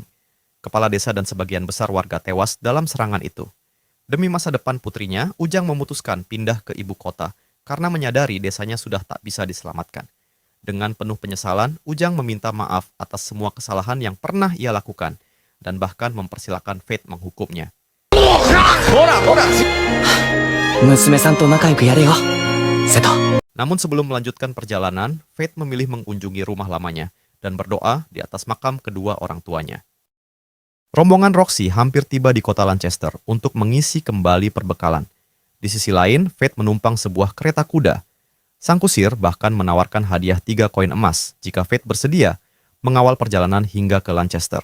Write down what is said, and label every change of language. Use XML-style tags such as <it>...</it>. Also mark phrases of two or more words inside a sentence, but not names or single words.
<id>Kepala desa dan sebagian besar warga tewas dalam serangan itu. Demi masa depan putrinya, Ujang memutuskan pindah ke ibu kota karena menyadari desanya sudah tak bisa diselamatkan. Dengan penuh penyesalan, Ujang meminta maaf atas semua kesalahan yang pernah ia lakukan dan bahkan mempersilahkan Fate menghukumnya.</id> <ja>娘さんと仲良くやれよ瀬戸</ja> <id>Namun sebelum melanjutkan perjalanan, Fate memilih mengunjungi rumah lamanya dan berdoa di atas makam kedua orang tuanya. Rombongan Roxy hampir tiba di kota Lancaster untuk mengisi kembali perbekalan. Di sisi lain, Fate menumpang sebuah kereta kuda. Sang kusir bahkan menawarkan hadiah 3 koin emas jika Fate bersedia mengawal perjalanan hingga ke Lancaster.</id>